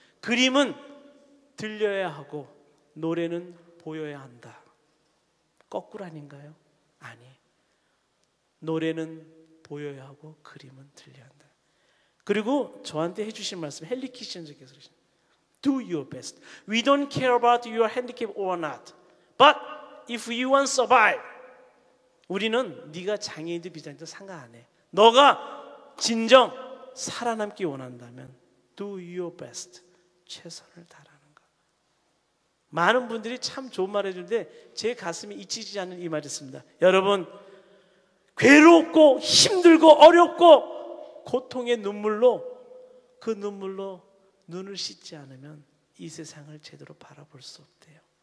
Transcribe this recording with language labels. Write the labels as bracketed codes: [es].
[ko] 그림은 들려야 하고 노래는 보여야 한다. 거꾸로 아닌가요? 아니. 노래는 보여야 하고 그림은 들려야 한다. 그리고 저한테 해주신 말씀 헨리 키신저께서 그러신 [en] Do your best. We don't care about your handicap or not. But if you want to survive. [ko] 우리는 네가 장애인도 비장애인도 상관 안 해. 너가 진정 살아남기 원한다면 [en] Do your best. [ko] 최선을 다하라는 거. 많은 분들이 참 좋은 말 해주는데 제 가슴이 잊히지 않는 이 말이 있습니다. 여러분 괴롭고 힘들고 어렵고 고통의 눈물로 그 눈물로 눈을 씻지 않으면 이 세상을 제대로 바라볼 수 없대요.